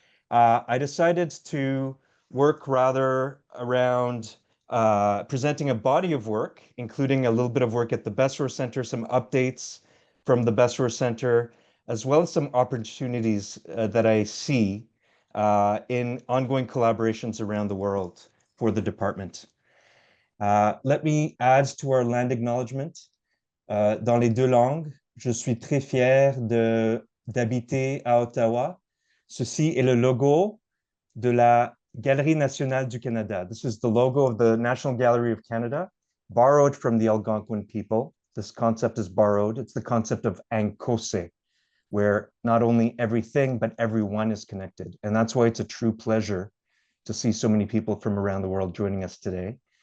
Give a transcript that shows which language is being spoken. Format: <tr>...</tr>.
<en>I decided to work rather around presenting a body of work, including a little bit of work at the Besserer Center, some updates from the Besserer Center, as well as some opportunities that I see in ongoing collaborations around the world for the department. Let me add to our land acknowledgement.</en> <fr>Dans les deux langues, je suis très fier d'habiter à Ottawa. Ceci est le logo de la Galerie nationale du Canada.</fr> <en>This is the logo of the National Gallery of Canada, borrowed from the Algonquin people. This concept is borrowed. It's the concept of Ankose, where not only everything, but everyone is connected. And that's why it's a true pleasure to see so many people from around the world joining us today.</en>